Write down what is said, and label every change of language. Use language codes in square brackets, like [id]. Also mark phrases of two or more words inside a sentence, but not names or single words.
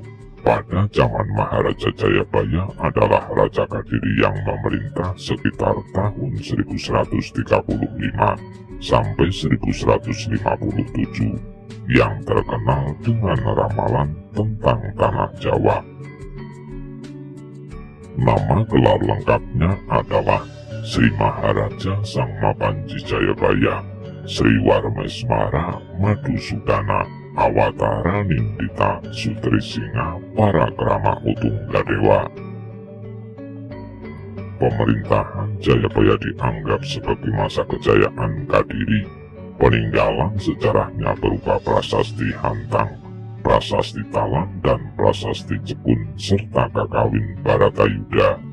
[id] Pada zaman Maharaja Jayabaya adalah Raja Kadiri yang memerintah sekitar tahun 1135 sampai 1157 yang terkenal dengan ramalan tentang tanah Jawa. Nama gelar lengkapnya adalah Sri Maharaja Sang Mapanji Jayabaya, Sri Warmeswara Madhusudana Awatara Nindita Sutrisingha Parakrama Utunggadewa. Pemerintahan Jayabaya dianggap sebagai masa kejayaan Kadiri. Peninggalan sejarahnya berupa prasasti Hantang, prasasti Talang, dan prasasti Jepun serta kakawin Baratayuda.